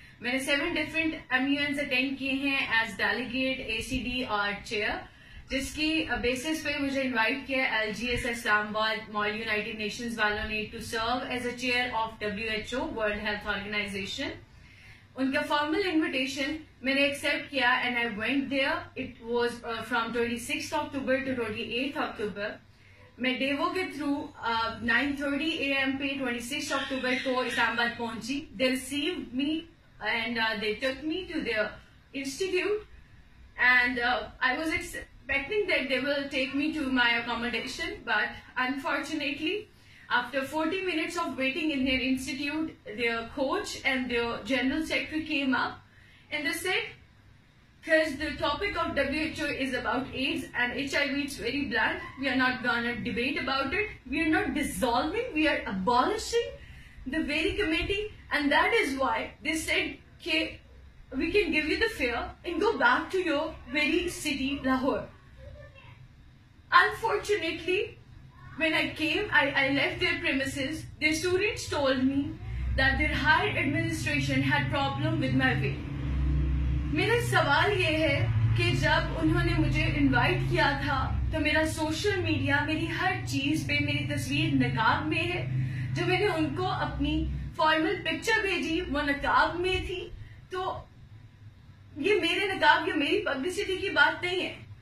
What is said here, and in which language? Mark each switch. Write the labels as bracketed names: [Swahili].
[Urdu] میں نے [English] 7 different MUNs attend [Urdu] کیے ہیں [English] as delegate, ACD اور chair, [Urdu] جس کی [English] basis [Urdu] پہ مجھے [English] invite کیا LGS Islamabad model united nations [Urdu] والوں نے [English] To serve as a chair of WHO world health organization. [Urdu] ان کا [English] formal invitation [Urdu] میں نے [English] accept [Urdu] کیا [English] And I went there. It was from 26 October to 28 October. [Urdu] میں ڈیوو کے تھرو 9:30 AM پہ 26 اکتوبر کو اسلام آباد پہنچی. [English] They received me and they took me to their institute, and I was expecting that they will take me to my accommodation, but unfortunately after 40 minutes of waiting in their institute, their coach and their general secretary came up and they said, because the topic of WHO is about AIDS and HIV, it's very blunt, we are not gonna debate about it, we are not dissolving, we are abolishing the very committee, and that is why they said, okay, we can give you the fare and go back to your very city, Lahore. Unfortunately, when I came, I left their premises. Their students told me that their higher administration had problem with my way. [Urdu] میرا سوال یہ ہے کہ جب انہوں نے مجھے invite کیا تھا تو میرا سوشل میڈیا، میری ہر چیز پہ میری تصویر نقاب میں ہے. جو میں نے ان کو اپنی فارمل پکچر بھیجی وہ نقاب میں تھی. تو یہ میرے نقاب یا میری پبلسٹی کی بات نہیں ہے.